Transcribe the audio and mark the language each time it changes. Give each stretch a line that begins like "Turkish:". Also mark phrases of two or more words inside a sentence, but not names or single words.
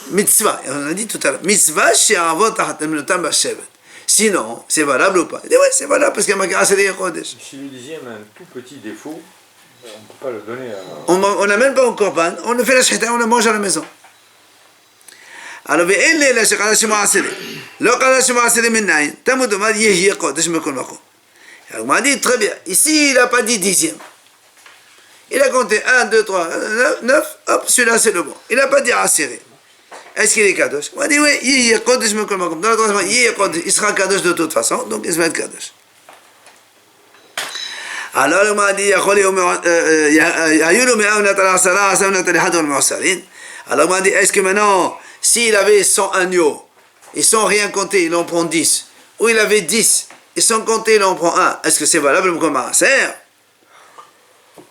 French: Mitzvah, on a dit tout à l'heure. Mitzvah,
Hebrew: שתעבור תחת השבט.
French: Sinon, c'est valable ou pas? Il dit, ouais, c'est valable, parce qu'il y a marqué
Hebrew: העשירי קודש.
French: Si le 10e a un tout petit défaut, on ne peut pas le donner à... On n'amène pas au korban, on le fait la shchita, on le mange à la maison. Alors,
Hebrew: ואין לי אלא שקדש מעשרה. לא קדש מעשרה מנין, תמוד אומר יהיה קודש מכל מקום.
French: Alors, on m'a dit, très bien, ici, il n'a pas dit 10e. Il a compté 1, 2, 3, 9, hop, celui-là, c'est le bon. Il n'a pas dit asiré. Est-ce qu'il est kadosh? On m'a dit, oui,
Hebrew: יהיה קודש מכל מקום.
French: Dans la troisième,
Hebrew: יהיה קודש,
French: il sera kadosh de toute façon, donc il se va être kadosh. Alors, on m'a dit, alors, on m'a dit, est-ce que maintenant, s'il avait 100 agneaux, et sans rien compter, il en prend 10, ou il avait 10, et sans compter, il en prend 1, est-ce que c'est valable comme un maaser?